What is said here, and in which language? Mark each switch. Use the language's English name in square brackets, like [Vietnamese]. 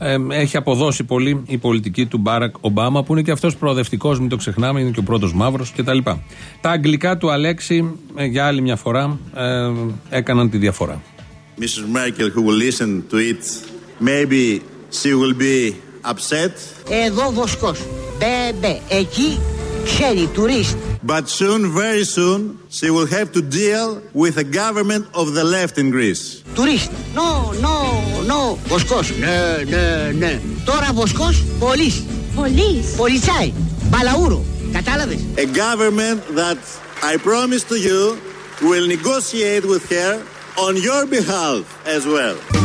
[Greek] Έχει αποδώσει πολύ η πολιτική του Μπάρακ Ομπάμα, που είναι και αυτός προοδευτικός, μην το ξεχνάμε, είναι και ο πρώτος μαύρος κτλ. Τα αγγλικά του Αλέξη για άλλη μια φορά έκαναν τη διαφορά. [English] Mrs. Merkel, who will listen to it, maybe she will be upset. [Greek] Εδώ βοσκός, μπέμπε, εκεί ξέρει, τουρίστ. [English] But soon, very soon, she will have to deal with a government of the left in Greece. [Greek] Τουρίστ. [English] No, no, no. [Greek] Βοσκός. Ναι, ναι, ναι. Τώρα βοσκός, πολίς. Πολίς. Πολισάι. Μπαλαούρο. Κατάλαβες. [English] A government that, I promise to you, will negotiate with her on your behalf as well.